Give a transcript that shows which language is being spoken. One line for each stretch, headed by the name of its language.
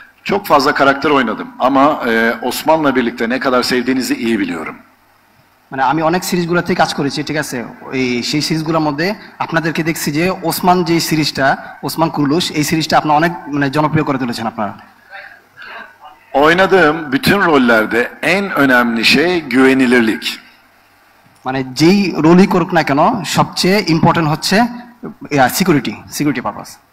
Turkish: Çok fazla karakter oynadım ama Osman'la birlikte ne kadar sevdiğinizi iyi biliyorum.
Bangla: মানে আমি অনেক সিরিজগুলোতে কাজ করেছি, ঠিক আছে, সেই সিরিজগুলোর মধ্যে আপনাদেরকে দেখছি যে ওসমান যে সিরিজটা, ওসমান কুরুলুশ, এই সিরিজটা আপনারা অনেক মানে জনপ্রিয় করে তুলেছেন আপনারা।
Turkish: Oynadığım bütün rollerde en önemli şey güvenilirlik.
Bangla: মানে যেই রোলই করুক না কেন সবচেয়ে ইম্পর্টেন্ট হচ্ছে সিকিউরিটি পারপাস।